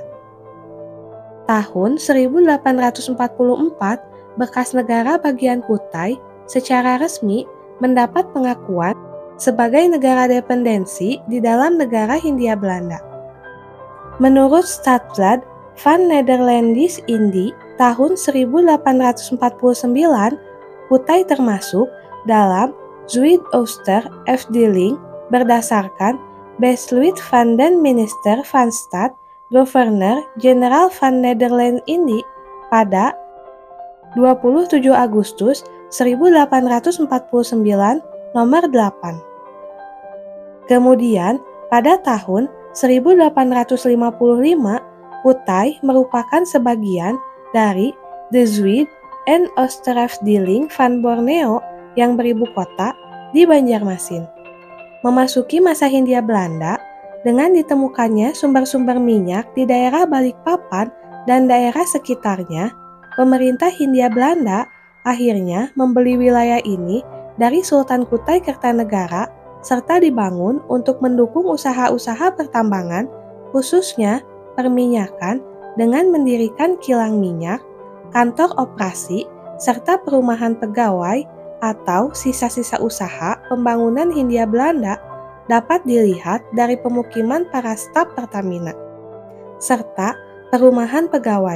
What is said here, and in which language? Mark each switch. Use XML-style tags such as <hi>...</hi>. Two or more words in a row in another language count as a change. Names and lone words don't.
<id>Tahun 1844, bekas negara bagian Kutai secara resmi mendapat pengakuan sebagai negara dependensi di dalam negara Hindia Belanda. Menurut Stadblad van Nederlandische-Indie tahun 1849, Kutai termasuk dalam Zuid-Ooster-Afdeling berdasarkan Besluit van den Minister van Staat Governor-Jeneraal van Nederland-Indie pada 27 Agustus 1849 nomor 8. Kemudian pada tahun 1855, Kutai merupakan sebagian dari de Zuid en Oosterafdeling van Borneo yang beribu kota di Banjarmasin. Memasuki masa Hindia Belanda, dengan ditemukannya sumber-sumber minyak di daerah Balikpapan dan daerah sekitarnya, pemerintah Hindia Belanda akhirnya membeli wilayah ini dari Sultan Kutai Kertanegara serta dibangun untuk mendukung usaha-usaha pertambangan, khususnya perminyakan dengan mendirikan kilang minyak, kantor operasi, serta perumahan pegawai atau sisa-sisa usaha pembangunan Hindia Belanda dapat dilihat dari pemukiman para staf Pertamina, serta perumahan pegawai.</id>